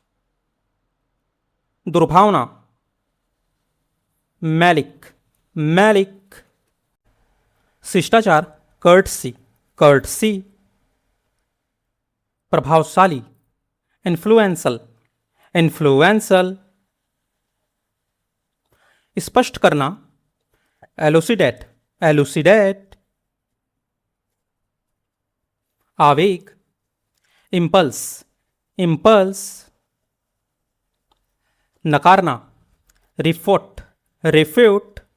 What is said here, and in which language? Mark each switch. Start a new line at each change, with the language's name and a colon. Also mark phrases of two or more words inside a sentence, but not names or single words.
English: दुर्भावना, malice, malice. शिष्टाचार, courtesy, courtesy. प्रभावशाली, influential, influential.
Hindi: स्पष्ट करना,
English: elucidate, elucidate. आवेग, impulse, impulse. नकारना, refute, refute.